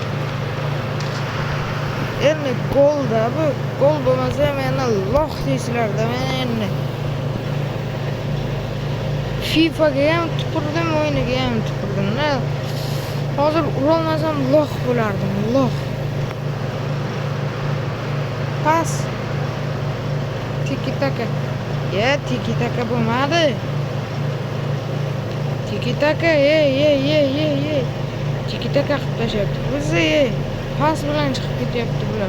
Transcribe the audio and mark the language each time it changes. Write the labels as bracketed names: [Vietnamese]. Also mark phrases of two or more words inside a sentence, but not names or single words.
[Uzbek] Endi golda bu, gol bo'lmasa meni loh deysizlarda men endi. FIFAga ham tupurdim, o'yiniga ham tupurdim. Hozir urolmasam loh bo'lardim, loh. Pas. Tiki-taka. Ya, tiki-taka bo'lmadi. Tiki-taka, ye. Tiki-taka qilib tashyapti. O'zi, pas bilan chiqib ketyapti bular.